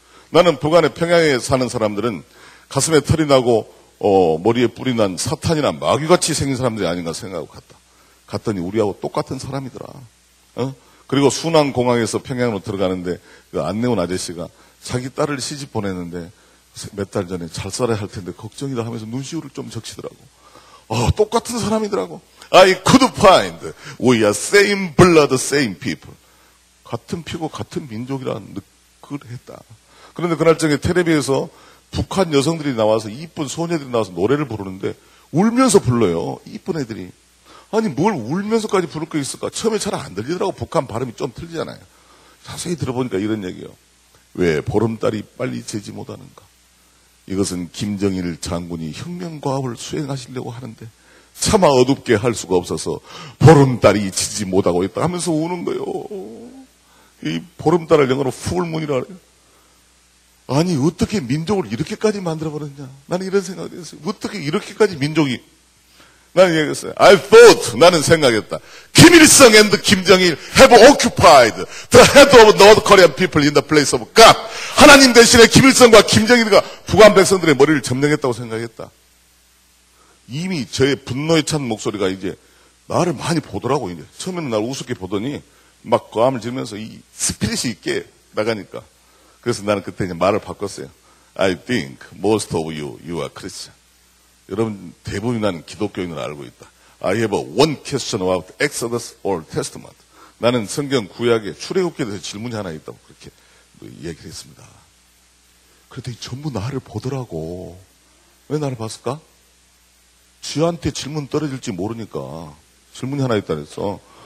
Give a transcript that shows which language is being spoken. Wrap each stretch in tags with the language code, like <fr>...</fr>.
<ko>나는 북한의 평양에 사는 사람들은 가슴에 털이 나고 머리에 뿔이 난 사탄이나 마귀같이 생긴 사람들이 아닌가 생각하고 갔다. 갔더니 우리하고 똑같은 사람이더라. 그리고 순안공항에서 평양으로 들어가는데 그 안내원 아저씨가 자기 딸을 시집 보냈는데 몇 달 전에 잘 살아야 할 텐데 걱정이다 하면서 눈시울을 좀 적시더라고. 똑같은 사람이더라고.</ko> <en>I could find we are same blood, same people.</en> <ko>같은 피고 같은 민족이라는 그걸 했다. 그런데 그날 저녁에 텔레비에서 북한 여성들이 나와서 이쁜 소녀들이 나와서 노래를 부르는데 울면서 불러요. 이쁜 애들이. 아니 뭘 울면서까지 부를 거 있을까? 처음에 잘 안 들리더라고. 북한 발음이 좀 틀리잖아요. 자세히 들어보니까 이런 얘기예요. 왜 보름달이 빨리 재지 못하는가? 이것은 김정일 장군이 혁명과업을 수행하시려고 하는데 차마 어둡게 할 수가 없어서 보름달이 지지 못하고 있다 하면서 우는 거예요. 이 보름달을 영어로 풀문이라 그래요. 아니 어떻게 민족을 이렇게까지 만들어버렸냐. 나는 이런 생각을 했어요. 어떻게 이렇게까지 민족이. 나는 얘기했어요.</ko> <en>I thought,</en> <ko>나는 생각했다.</ko> <en>김일성 and 김정일 have occupied the head of North Korean people in the place of God.</en> <ko>하나님 대신에 김일성과 김정일이가 북한 백성들의 머리를 점령했다고 생각했다. 이미 저의 분노에 찬 목소리가 이제 나를 많이 보더라고. 이제 처음에는 나를 우습게 보더니 막 고함을 지르면서 이 스피릿이 있게 나가니까 그래서 나는 그때 이제 말을 바꿨어요.</ko> <en>I think most of you are Christian.</en> <ko>여러분 대부분 나는 기독교인을 알고 있다.</ko> <en>I have one question about Exodus or Testament.</en> <ko>나는 성경 구약의 출애굽기에 대해서 질문이 하나 있다고 그렇게 얘기를 했습니다. 그랬더니 전부 나를 보더라고. 왜 나를 봤을까? 쥐한테 질문 떨어질지 모르니까 질문이 하나 있다 그랬어.</ko>